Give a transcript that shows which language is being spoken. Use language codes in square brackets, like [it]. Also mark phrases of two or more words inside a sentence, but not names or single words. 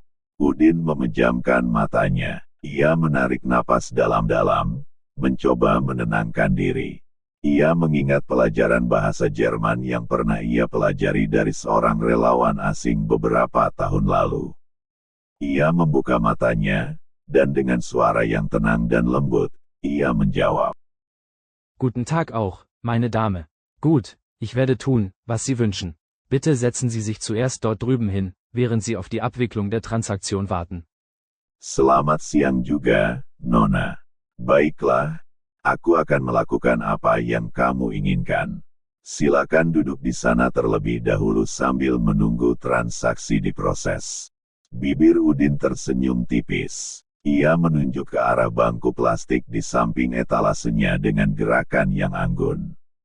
[id] Udin memejamkan matanya. Ia menarik napas dalam-dalam, mencoba menenangkan diri. Ia mengingat pelajaran bahasa Jerman yang pernah ia pelajari dari seorang relawan asing beberapa tahun lalu. Ia membuka matanya, dan dengan suara yang tenang dan lembut, ia menjawab. [de] Guten Tag auch, meine Dame. Gut, ich werde tun, was Sie wünschen. Bitte setzen Sie sich zuerst dort drüben hin, während Sie auf die Abwicklung der Transaktion warten. [id] Selamat siang juga, Nona. Baiklah, aku akan melakukan apa yang kamu inginkan. Silakan duduk di sana terlebih dahulu sambil menunggu transaksi diproses. Bibir Udin tersenyum tipis. Ia menunjuk ke arah bangku plastik di samping etalasenya dengan gerakan yang anggun.